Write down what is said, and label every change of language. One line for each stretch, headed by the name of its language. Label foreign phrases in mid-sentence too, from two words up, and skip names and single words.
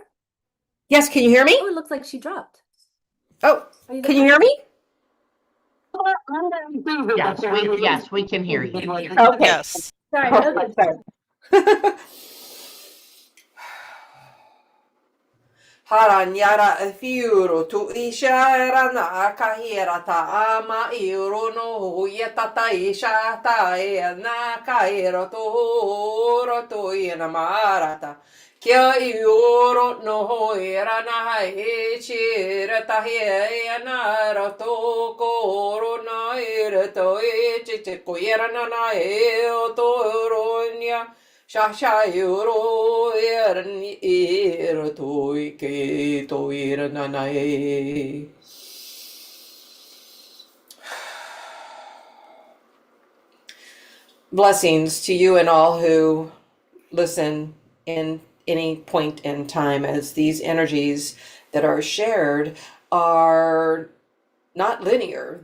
English: Yes, can you hear me? Oh, it looks like she dropped. Oh, Are you can there? you hear me? Yes, we can hear you. Okay. Yes. Sorry. Okay. Sorry. Haranyara fiuro tu ishara na kahira ta ama iro no yetata isha ta na kairo to horo to ina marata. Kia ioro no era na chira ta na rato koro na ira to chiche ko era na o to ronya. Shasha yoro er toi ke toi nanae. Blessings to you and all who listen in any point in time, as these energies that are shared are not linear.